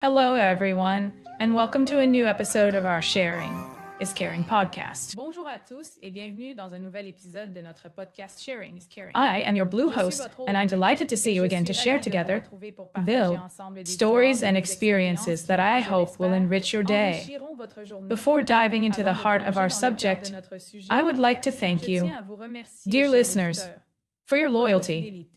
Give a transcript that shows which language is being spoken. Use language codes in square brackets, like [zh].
[en] Hello, everyone, and welcome to a new episode of our Sharing is Caring podcast. [fr] Bonjour à tous et bienvenue dans un nouvel épisode de notre podcast Sharing is Caring. [en] I am your blue host, and I'm delighted to see you again to share together, build stories and experiences that I hope will enrich your day. Before diving into the heart of our subject, I would like to thank you, dear listeners, for your loyalty.